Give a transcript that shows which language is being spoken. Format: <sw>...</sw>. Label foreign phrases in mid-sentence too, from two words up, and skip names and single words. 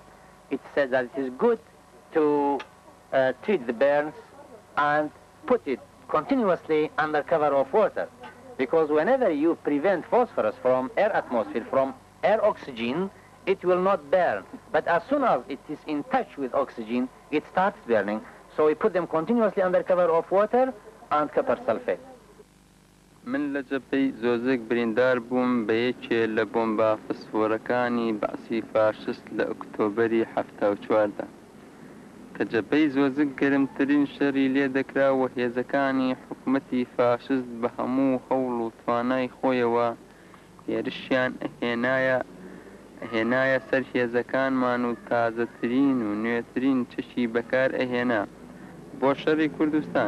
<en>It says that it is good to treat the burns and put it continuously under cover of water. Because whenever you prevent phosphorus from air atmosphere, from air oxygen, it will not burn. But as soon as it is in touch with oxygen, it starts burning. So we put them continuously under cover of water and copper sulfate.</en> <ckb>من لجبهی زۆزێک بریندار بووم بە یەکێ لە بۆمبا فسفۆرەکانی بەعسی فاشست لە ئۆکتۆبەری 1974دا کە جەبهەی زۆزێک گەرمترین شەڕی لێ دەکرا و هێزەکانی حکومەتی فاشست بە هەموو هەوڵ و توانای خۆیەوە هێرشیان ئەهێنایە سەر هێزەکانمان و تازەترین و نوێترین چشی بەکار ئەهێنا بۆ شەڕی کوردستان.</ckb>